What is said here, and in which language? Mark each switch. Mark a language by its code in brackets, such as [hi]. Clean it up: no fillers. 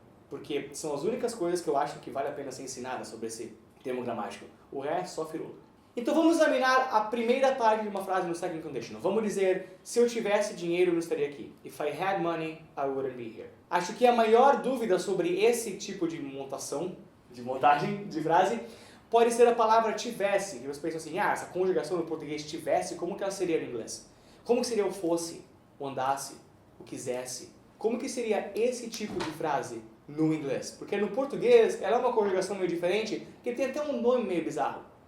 [pt] Porque são as únicas coisas que eu acho que vale a pena ser ensinada sobre esse termo gramático. O resto só firula. Então vamos examinar a primeira parte de uma frase no second conditional. Vamos dizer, se eu tivesse dinheiro eu não estaria aqui. [en] If I had money, I wouldn't be here. [pt] Acho que a maior dúvida sobre esse tipo de montagem de frase, pode ser a palavra tivesse. Que você pensa assim, essa conjugação no português tivesse, como que ela seria no inglês? Como que seria o fosse, o andasse, o quisesse? Como que seria esse tipo de frase no inglês? Porque no português ela é uma conjugação meio diferente, que tem até um nome meio bizarro.